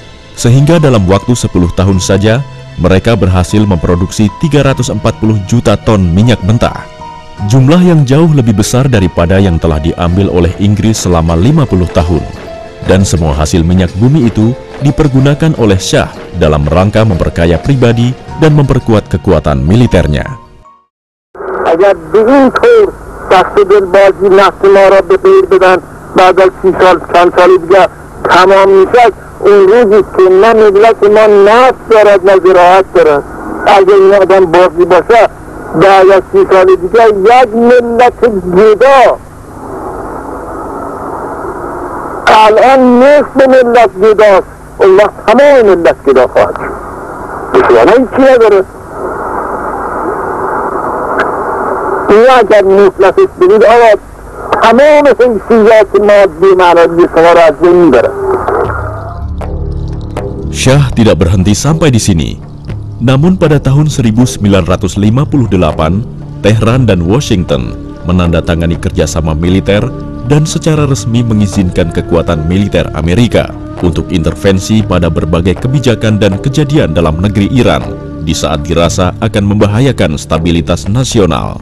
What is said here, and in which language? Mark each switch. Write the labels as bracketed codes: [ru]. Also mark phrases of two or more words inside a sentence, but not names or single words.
[id] Sehingga dalam waktu 10 tahun saja, mereka berhasil memproduksi 340 juta ton minyak mentah. Jumlah yang jauh lebih besar daripada yang telah diambil oleh Inggris selama 50 tahun. Dan semua hasil minyak bumi itu dipergunakan oleh Shah dalam rangka memperkaya pribadi dan memperkuat kekuatan militernya. [fa] اگر به این طور دست دلبازی نفت ما را به غیر بدن بعد از 30 سال چند سال دیگه تمام میشد، اون روزی که نه ملت ما نفت دارد نه زراعت دارد. اگه این آدم باقی باشه 10 یا 30 سال دیگه یک ملت جدا، الان نصف ملت جداست، اون وقت همه ملت جدا خواهد شد. یعنی هیچی نداره. این اگر مفلسش بگید آقا تمام حیثیات مادی معنوی شما را از بین میبره. [id] Syah tidak berhenti sampai di sini. Namun pada tahun 1958, Tehran dan Washington menandatangani kerjasama militer dan secara resmi mengizinkan kekuatan militer Amerika untuk intervensi pada berbagai kebijakan dan kejadian dalam negeri Iran di saat dirasa akan membahayakan stabilitas nasional.